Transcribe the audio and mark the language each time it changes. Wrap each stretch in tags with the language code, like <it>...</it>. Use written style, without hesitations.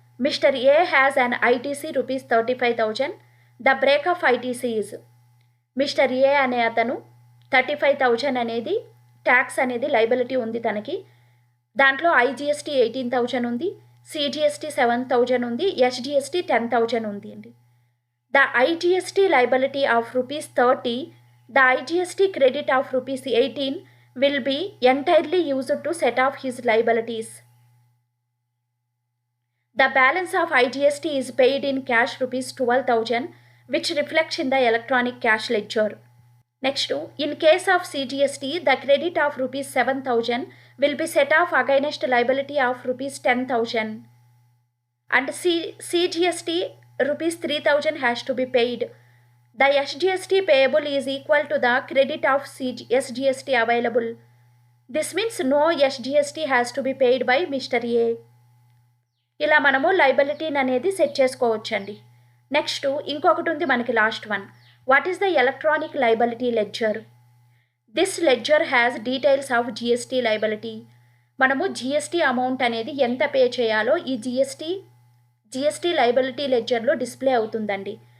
<te>Mister ఏ has an ITC rupees 35,000. The break of ITC is, mister ఏ అనే అతను 35,000 అనేది tax అనేది liability ఉంది తనకి. దాంట్లో ఐజిఎస్టీ 18,000 ఉంది, సిజిఎస్టీ 7,000 ఉంది, ఎస్జిఎస్టీ 10,000 ఉంది అండి.</te> <en>The IGST liability of ₹30, the IGST credit of ₹18 will be entirely used to set off his liabilities. The balance of IGST is paid in cash ₹12,000, which reflects in the electronic cash ledger. Next, in case of CGST, the credit of ₹7,000 will be set off against liability of ₹10,000. and CGST rupees 3000 has to be paid. The SGST payable is equal to the credit of SGST available. This means no SGST has to be paid by Mr. A.</en> <te>ఇలా మనము లైబిలిటీని అనేది set చేసుకోవచ్చండి. Next ఇంకొకటి ఉంది మనకి last one.</te> <en>What is the electronic liability ledger? This ledger has details of GST liability.</en> <te>మనము GST amount అనేది ఎంత పే చేయాలో ఈ జిఎస్టీ లైబిలిటీ లెడ్జర్లో డిస్ప్లే అవుతుందండి.</te>